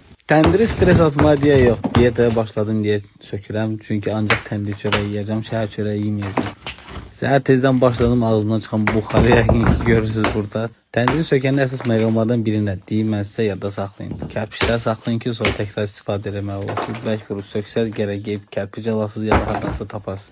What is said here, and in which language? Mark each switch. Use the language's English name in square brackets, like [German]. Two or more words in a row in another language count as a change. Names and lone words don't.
[Azerbaijani] Təndiri stres atma diye yok. Diyetaya başladım diye sökürəm. [Turkish] Çünkü ancak təndir çörəyi yiyeceğim. [Azerbaijani] Şəhər çörəyi yemeyeceğim. Səhər tezdən başladım, ağzımdan çıxan buxarı yəqin ki görürsünüz burada. Təndiri sökəndə əsas məqamlardan birinə deyim, mən sizə yadda saxlayın. Kərpiçlər saxlayın ki, sonra təkrar istifadə etmək olasınız. Bəlkə vurub söksəz gərək qeyb kərpic alasınız ya da hardansa tapasınız.